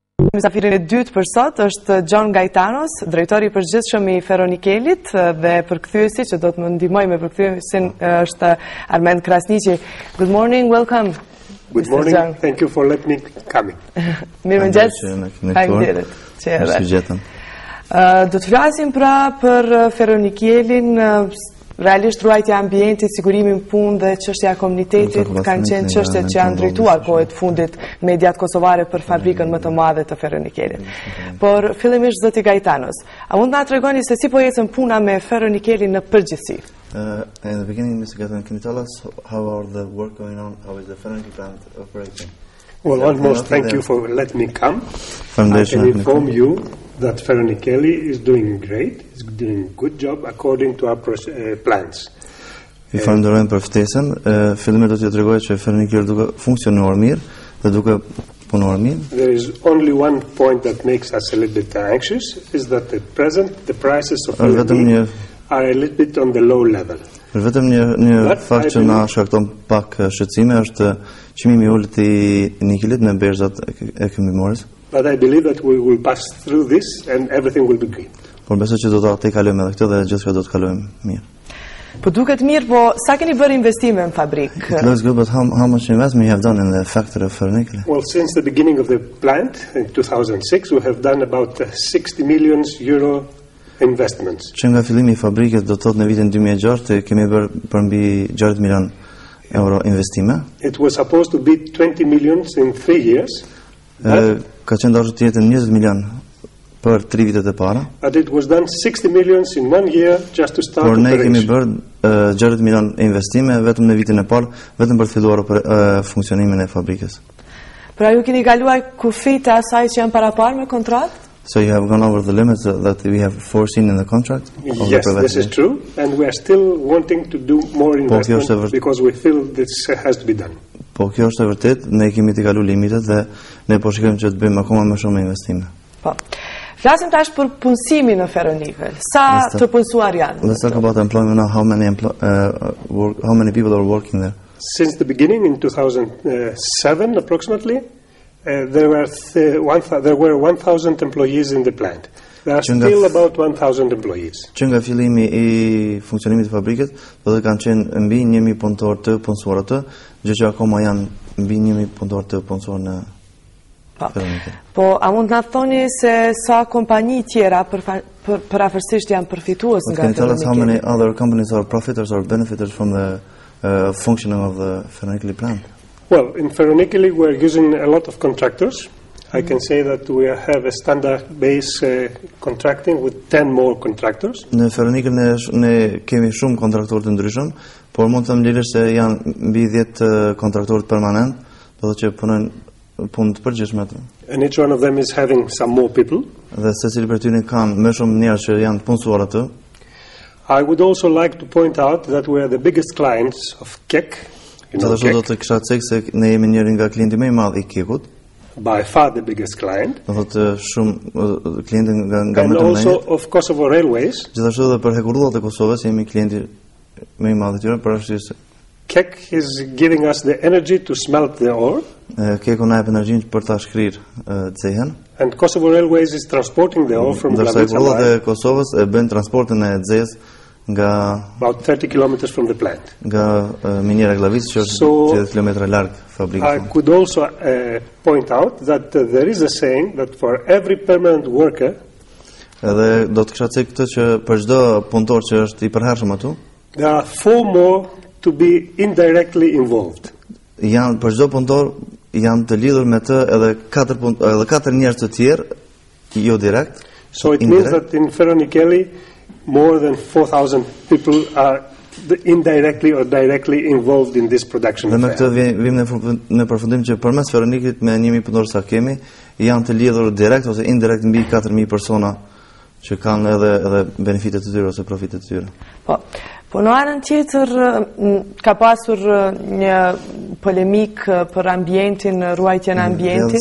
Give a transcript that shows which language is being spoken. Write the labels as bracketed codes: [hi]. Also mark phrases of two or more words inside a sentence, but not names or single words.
[sq] Mysafirin e dytë për sot është Gaitanos, drejtori i përgjithshëm i Ferronikelit, dhe përkthyesi që do të më ndihmoj me përkthyesin është Armand Krasniqi. [en] Good morning, welcome. Good morning, thank you for letting me come. [sq] Mirëmëngjes. Faleminderit që erdhe. Do të flasim pra për Ferronikelin. Realisht ruajtja e ambientit, sigurimi në punë dhe çështja e komunitetit kanë qenë çështjet që janë drejtuar kohët fundit mediat kosovare për fabrikën më të madhe të Ferronikelit. Por fillimisht zoti Gaitanos, a mund na tregoni se si po ecën puna me Ferronikelin në përgjithësi? [en] In the beginning, Mr. Gaitanos, can you tell us how are the work going on? How is the Ferronikel plant operating? Well, almost thank you for letting me come. I can inform you that Ferronikeli is doing great. It's doing a good job according to our plans. [sq] Vi falenderojmë për ftesën. Fillimisht do t'ju tregoj që Ferronikeli duke funksionuar mirë dhe duke punuar mirë. [en] There is only one point that makes us a little bit anxious, is that at present the prices of Ferronikeli are a little bit on the low level. [sq] Vetëm një fakt që na shkakton pak shqetësime është çmimi i ulët i nikelit në berzat e këmbimores. [en] But I believe that we will pass through this and everything will be great. [sq] Por besoj që do ta tejkalojmë edhe këtë dhe gjithçka do të kalojmë mirë. Po duket mirë, po sa keni bërë investime në fabrikë? [en] It looks good, but how much investment you have done in the factory of Ferronikel? Well, since the beginning of the plant in 2006, we have done about 60 million euro investments. [sq] Që nga fillimi i fabrikës do të thotë në vitin 2006 kemi bërë për mbi 60 milion euro investime. [en] It was supposed to be 20 million in 3 years. [sq] Ka qenë dashur të jetë 20 milion për 3 vitet e para. [en] But it was done 60 million in 1 year just to start. [sq] Por ne kemi bërë 60 milion investime vetëm në vitin e parë, vetëm për të filluar funksionimin e fabrikës. Pra ju keni kaluar kufit e asaj që janë paraparë me kontratë? [en] So you have gone over the limits that we have foreseen in the contract? Yes, this is true, and we are still wanting to do more investment because we feel this has to be done. [sq] Po kjo është e vërtet, ne kemi të kaluar limitet dhe ne po shikojmë që të bëjmë akoma më shumë investime. Po. Flasim tash për punësimin në Ferronikel. Sa të punësuar janë? [en] Let's talk about employment now. How many people are working there? Since the beginning in 2007 approximately, there were 1,000 employees in the plant. There are still about 1,000 employees. [sq] Që nga fillimi i funksionimit të fabrikës, do të kanë qenë mbi 1.000 punëtorë të punësuar atë, gjë që akoma janë mbi 1.000 punëtorë të punësuar në Ferronikel. Po, a mund na thoni se sa kompani tjera përafërsisht janë përfitues nga Ferronikel? [en] Can you tell us how many other companies are profiters or benefiters from the functioning of the Ferronikel plant? Well, in Ferronikeli we're using a lot of contractors. I can say that we have a standard base contracting with 10 more contractors. [sq] Në Ferronikel ne kemi shumë kontraktorë të ndryshëm, por mund të mbledhësh se janë mbi 10 kontraktorë permanent, do të thotë që punojnë punë të përgjithshme aty. [en] And each one of them is having some more people. [sq] Dhe secili prej tyre kanë më shumë njerëz që janë punësuar aty. [en] I would also like to point out that we are the biggest clients of KEK. [sq] Gjithashtu do të kisha thënë se ne jemi njëri nga klientët më i madh i KEK-ut. [en] By far the biggest client. [sq] Do thotë shumë klientë nga më të mëdhenj. [en] And also of Kosovo Railways. [sq] Gjithashtu edhe për hekurullat e Kosovës jemi klienti më i madh i tyre për arsye se [en] KEK is giving us the energy to smelt the ore. [sq] KEK-u na jep energjinë për ta shkrirë xehen. [en] And Kosovo Railways is transporting the ore from Glavica. [sq] Hekurullat e Kosovës e bën transportin e xhes nga [en] about 30 kilometers from the plant. [sq] Nga miniera Glavicë që është 30 kilometra larg fabrikës. [en] I could also point out that there is a saying that for every permanent worker, [sq] edhe do të kisha thënë këtë që për çdo punëtor që është i përhershëm atu, [en] there are 4 more to be indirectly involved. [sq] Janë për çdo punëtor janë të lidhur me të edhe 4 njerëz të tjerë jo direkt. [en] So it means that in Ferronikeli more than 4,000 people are indirectly or directly involved in this production. [sq] Dhe me këtë vim në përfundim që përmes Ferronikelit me 1.000 punëtorë sa kemi, janë të lidhur direkt ose indirekt mbi 4.000 persona që kanë edhe benefitet të tyre ose profitet të tyre. Po në anën tjetër ka pasur një polemik për ambientin, ruajtjen e ambientit.